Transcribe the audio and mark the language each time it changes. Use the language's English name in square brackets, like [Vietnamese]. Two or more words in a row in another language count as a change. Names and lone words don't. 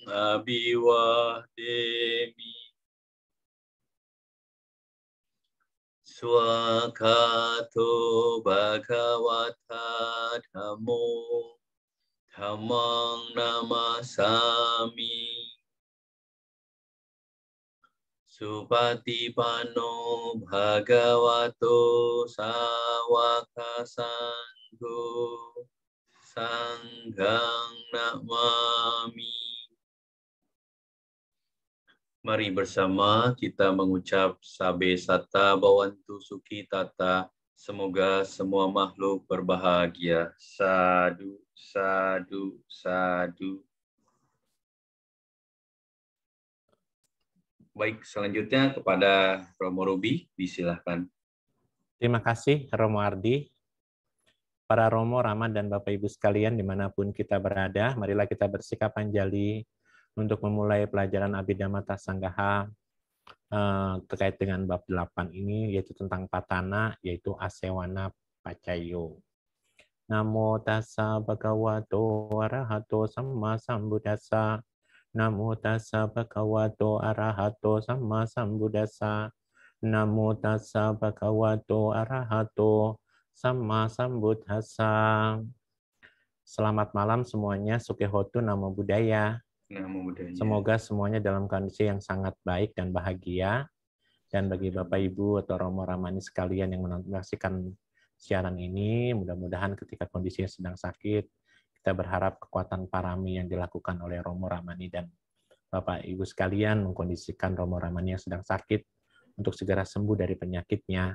[Pali] Abhiwademi Swakato Bhagavata Dhammo Dhammang Namasami Supatipano Bhagavato Sawaka Sangho Sanghang Namami. [Indonesian] Mari bersama kita mengucap [Pali] Sabe Sata Bhavantu Sukhi Tata [Indonesian] Semoga semua makhluk berbahagia. [Pali] Sadu, sadu, sadu. [Indonesian] Baik, selanjutnya kepada Romo Ruby, disilahkan. Terima kasih, Romo Ardi. Para Romo, Rama, dan Bapak Ibu sekalian, dimanapun kita berada, marilah kita bersikap anjali untuk memulai pelajaran Abhidhamma Tasanggaha terkait dengan bab 8 ini, yaitu tentang patana, yaitu [Pali] asewana pacayo. Namo tassa bhagavato arahato samma sambuddhassa. Namo tassa bhagavato arahato samma sambuddhassa. Namo tassa bhagavato arahato samma sambuddhassa. [Indonesian] Selamat malam semuanya, [Pali] Sukehotu, Namo Buddhaya. Namo Buddhaya. [Indonesian] Semoga semuanya dalam kondisi yang sangat baik dan bahagia. Dan bagi Bapak Ibu atau Romo Ramani sekalian yang menyaksikan siaran ini, mudah-mudahan ketika kondisinya sedang sakit, kita berharap kekuatan parami yang dilakukan oleh Romo Ramani dan Bapak Ibu sekalian mengkondisikan Romo Ramani yang sedang sakit untuk segera sembuh dari penyakitnya.